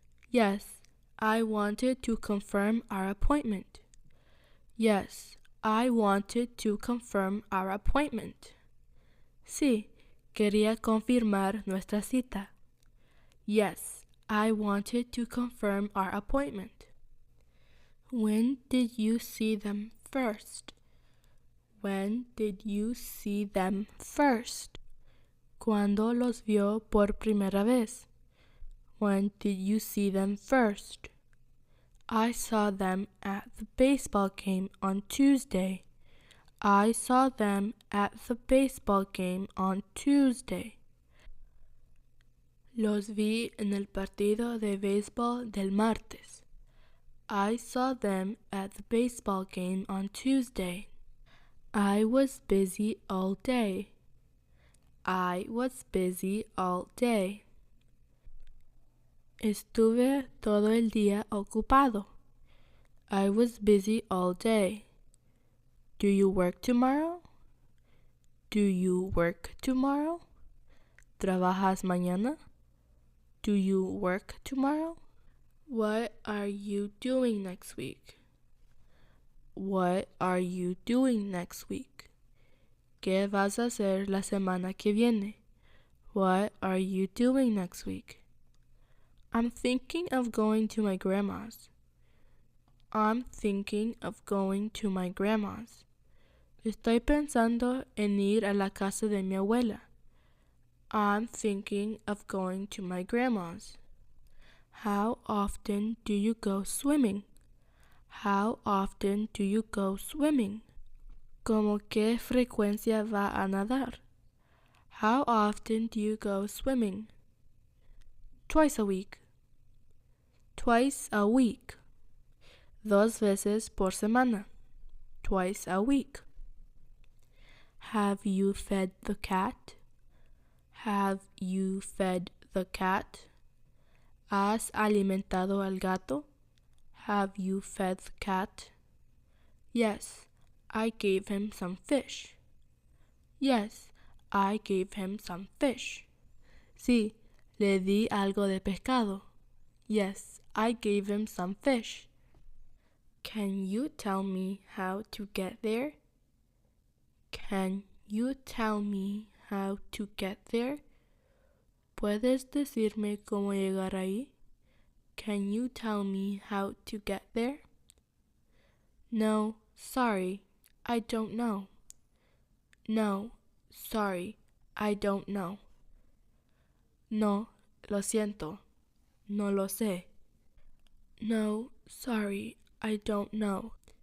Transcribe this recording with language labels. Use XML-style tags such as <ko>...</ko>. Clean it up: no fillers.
<en>Yes, I wanted to confirm our appointment. Yes, I wanted to confirm our appointment.</en> <es>Sí, quería confirmar nuestra cita.</es> <en>Yes, I wanted to confirm our appointment. When did you see them first? When did you see them first?</en> <es>¿Cuándo los vio por primera vez?</es> <en>When did you see them first? I saw them at the baseball game on Tuesday. I saw them at the baseball game on Tuesday.</en> <es>Los vi en el partido de béisbol del martes.</es> <en>I saw them at the baseball game on Tuesday. I was busy all day. I was busy all day.</en> <es>Estuve todo el día ocupado.</es> <en>I was busy all day. Do you work tomorrow? Do you work tomorrow?</en> <es>¿Trabajas mañana?</es> <en>Do you work tomorrow? What are you doing next week? What are you doing next week?</en> <es>¿Qué vas a hacer la semana que viene?</es> <en>What are you doing next week? I'm thinking of going to my grandma's. I'm thinking of going to my grandma's.</en> <es>Estoy pensando en ir a la casa de mi abuela.</es> <en>I'm thinking of going to my grandma's. How often do you go swimming? How often do you go swimming?</en> <es>¿Con qué frecuencia va a nadar?</es> <en>How often do you go swimming? Twice a week. Twice a week.</en> <es>Dos veces por semana.</es> <en>Twice a week. Have you fed the cat? Have you fed the cat?</en> <es>¿Has alimentado al gato?</es> <en>Have you fed the cat? Yes, I gave him some fish. Yes, I gave him some fish.</en> <es>Sí, le di algo de pescado.</es> <en>Yes, I gave him some fish. Can you tell me how to get there? Can you tell me how to get there?</en> <es>¿Puedes decirme cómo llegar ahí?</es> <en>Can you tell me how to get there? No, sorry, I don't know. No, sorry, I don't know.</en> <es>No, lo siento, no lo sé.</es> <en>No, sorry, I don't know.</en>